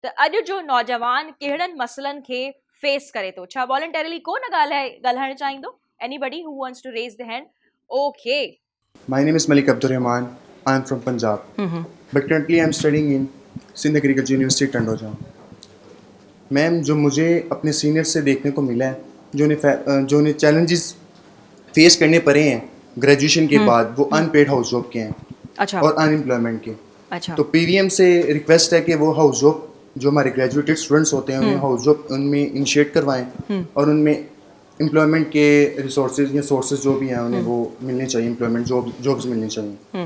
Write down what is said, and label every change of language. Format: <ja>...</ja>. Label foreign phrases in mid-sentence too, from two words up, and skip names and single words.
<sd>त अॼु जो नौजवान कहिड़नि मसइलनि खे फेस करे थो? छा वॉलंटरीली को न ॻाल्हाइणु चाहींदो?</sd> <en>Anybody who wants to raise the hand? Okay. My name is Malik Abdurrahman. I am from Punjab. But currently I am studying in Sindh Agriculture University Tandojam.</en> <ur>میم، جو مجھے اپنے سینیئر سے دیکھنے کو ملا ہے، جو انہیں</ur> <en>challenges face</en> <ur>کرنے پڑے ہیں گریجویشن کے بعد، وہ</ur> <en>unpaid house job</en> <ur>کے ہیں. اچھا. اور انایمپلائمنٹ کے. اچھا. تو پی وی ایم سے ریکوئسٹ ہے کہ وہ</ur> <en>house job</en> <ur>جو ہمارے</ur> <en>graduated students</en> <ur>ہوتے ہیں انہیں</ur> <en>house job</en> <ur>ان میں انیشیئیٹ کروائیں اور ان میں ایمپلائمنٹ کے ریسورسز یا سورسز جو بھی ہیں انہیں وہ ملنے چاہئیں,</ur> <en>employment jobs</en> <ur>ملنی چاہیے.</ur>